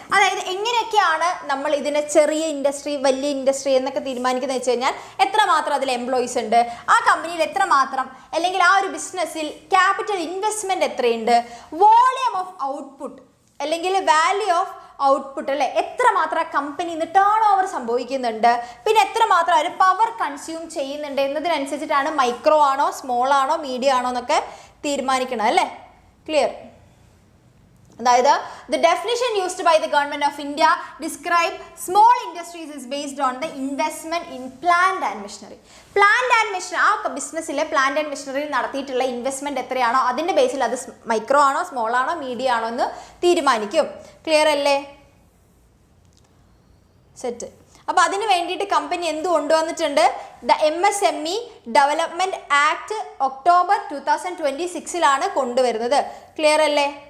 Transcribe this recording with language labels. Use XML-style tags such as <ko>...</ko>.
<ml>അതായത് എങ്ങനെയൊക്കെയാണ് നമ്മൾ ഇതിനെ ചെറിയ ഇൻഡസ്ട്രി, വലിയ ഇൻഡസ്ട്രി എന്നൊക്കെ തീരുമാനിക്കുന്നത് വെച്ച് കഴിഞ്ഞാൽ എത്രമാത്രം അതിൽ എംപ്ലോയീസ് ഉണ്ട്, ആ കമ്പനിയിൽ എത്രമാത്രം അല്ലെങ്കിൽ ആ ഒരു ബിസിനസ്സിൽ ക്യാപിറ്റൽ ഇൻവെസ്റ്റ്മെൻറ്റ് എത്രയുണ്ട്, വോളിയം ഓഫ് ഔട്ട്പുട്ട് അല്ലെങ്കിൽ വാല്യൂ ഓഫ് ഔട്ട്പുട്ട് അല്ലേ, എത്രമാത്രം കമ്പനി ടേൺ ഓവർ സംഭവിക്കുന്നുണ്ട്, പിന്നെ എത്രമാത്രം അവർ പവർ കൺസ്യൂം ചെയ്യുന്നുണ്ട് എന്നതിനനുസരിച്ചിട്ടാണ് മൈക്രോ ആണോ, സ്മോൾ ആണോ, മീഡിയം ആണോ എന്നൊക്കെ തീരുമാനിക്കണം അല്ലേ. ക്ലിയർ?</ml> <en>അതായത് the definition used by the government of India describe small industries is based on the investment in plant and machinery.</en> <ml>Plant and machinery ആ ബിസിനസ്സിലെ പ്ലാന്റ് ആൻഡ് മെഷീനറിയിൽ നടത്തിയിട്ടുള്ള ഇൻവെസ്റ്റ്മെന്റ് എത്രയാണോ അതിൻ്റെ ബേസിൽ അത് മൈക്രോ ആണോ, സ്മോൾ ആണോ, മീഡിയം ആണോ എന്ന് തീരുമാനിക്കും. ക്ലിയർ അല്ലേ? സെറ്റ്. അപ്പോൾ അതിന് വേണ്ടിയിട്ട് കമ്പനി എന്ത് കൊണ്ടുവന്നിട്ടുണ്ട്, the MSME development act October 2026 കൊണ്ടുവരുന്നത്. ക്ലിയർ അല്ലേ?</ml>